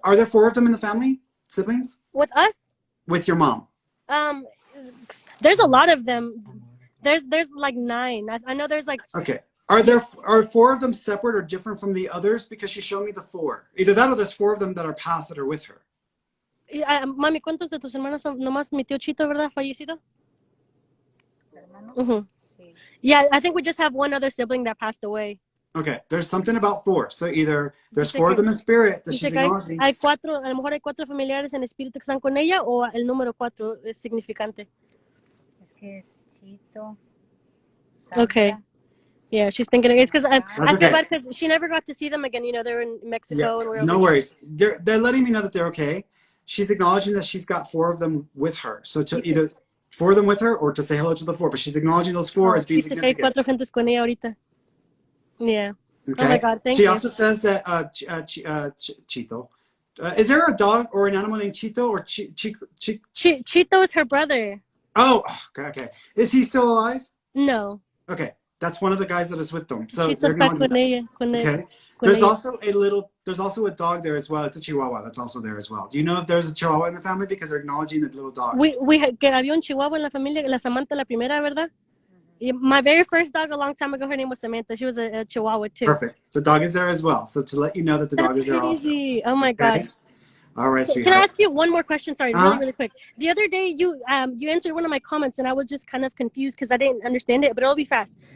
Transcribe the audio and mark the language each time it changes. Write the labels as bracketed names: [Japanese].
[English] Are there 4 of them in the family? Siblings? With us? With your mom? There's a lot of them. There's like 9. I know there's like. Okay. Are 4 of them separate or different from the others? Because she showed me the 4. Either that or there's 4 of them that are past that are with her. [Spanish] Mami, ¿cuántos de tus hermanos son? Nomás mi tío Chito, ¿verdad? Fallecido. [English] Yeah, I think we just have one other sibling that passed away. Okay, there's something about 4. So either there's 4 of them in spirit that she's acknowledging. [Spanish] Hay 4, a lo mejor hay 4 familiares en espíritu que están con ella, o el número 4 es significante. Es que Chito, Sandra. [English] Okay. Yeah, she's thinking it's because I okay. feel bad because she never got to see them again. You know, they're in Mexico. Yeah, and no worries. They're letting me know that they're okay. She's acknowledging that she's got 4 of them with her. So to either 4 of them with her or to say hello to the 4. But she's acknowledging those 4 as being significant. [Spanish] Hay 4 gentes con ella ahorita. [English] Yeah. Okay. Oh my God, thank you. She also says that Chito. Is there a dog or an animal named Chito or Chito is her brother. Oh, okay. Is he still alive? No. Okay. That's one of the guys that is with them. So [Spanish] Chito está con ella. [English] Okay. There's also a dog there as well. It's a Chihuahua that's also there as well. Do you know if there's a Chihuahua in the family? Because they're acknowledging the little dog. [Spanish] Que había un Chihuahua en la familia, la Samantha la primera, ¿verdad? [English] My very first dog a long time ago, her name was Samantha. She was a Chihuahua too. Perfect. The dog is there as well. So to let you know that the dog is there also. Oh my God. All right, sweetheart. Can I ask you one more question? Sorry, really quick. The other day, you answered one of my comments, and I was just kind of confused because I didn't understand it, but it'll be fast.